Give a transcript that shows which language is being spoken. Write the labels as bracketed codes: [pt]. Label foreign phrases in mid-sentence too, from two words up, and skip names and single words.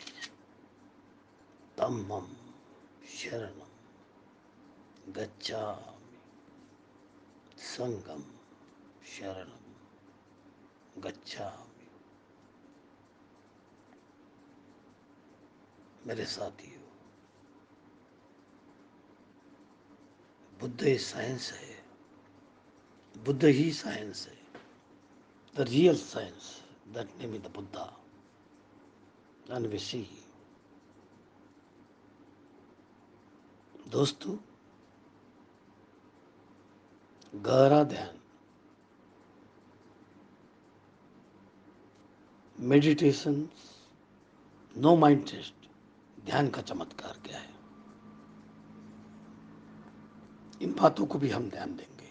[pi] धम्मं शरणं गच्छामि, संघं शरणं गच्छामि। [hi] मेरे साथियों, बुद्ध ही साइंस है, बुद्ध ही साइंस है। [en] The real science, that name is the Buddha. And we see, [hi] दोस्तों, गहरा ध्यान, मेडिटेशन, [en] no mind test, [hi] ध्यान का चमत्कार क्या है, इन बातों को भी हम ध्यान देंगे।